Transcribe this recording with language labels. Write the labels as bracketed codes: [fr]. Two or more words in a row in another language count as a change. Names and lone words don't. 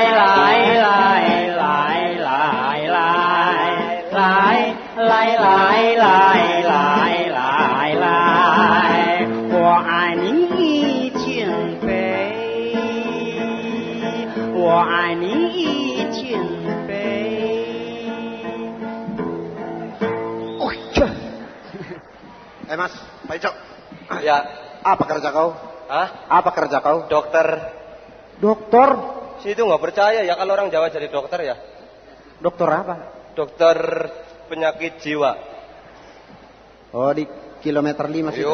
[zh] 来来来来来来来来来来来，我爱你1000倍，我爱你1000倍。 [id] Mas, Pak Ijo. Ya. Apa kerja kau? Hah? Apa kerja kau? Dokter. Dokter. Situ nggak percaya ya kalau orang Jawa jadi dokter ya. Dokter apa? Dokter penyakit jiwa. Oh, di kilometer 5 sih.